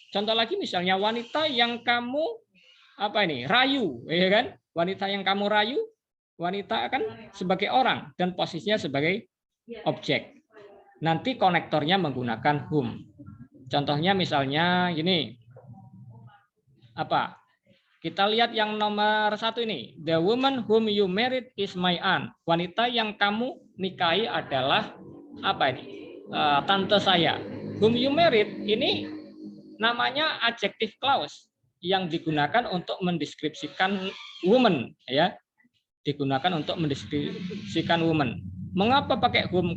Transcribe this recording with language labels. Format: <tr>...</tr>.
<id>Contoh lagi misalnya wanita yang kamu apa ini? Rayu, ya kan? Wanita yang kamu rayu, wanita akan sebagai orang dan posisinya sebagai objek. Nanti konektornya menggunakan whom. Contohnya misalnya gini. Apa? Kita lihat yang nomor 1 ini.</id> <en>The woman whom you married is my aunt.</en> <id>Wanita yang kamu nikahi adalah apa ini? Tante saya.</id> <en>Whom you married</en> <id>ini namanya adjective clause yang digunakan untuk mendeskripsikan woman ya. Digunakan untuk mendeskripsikan woman. Mengapa pakai whom?</id>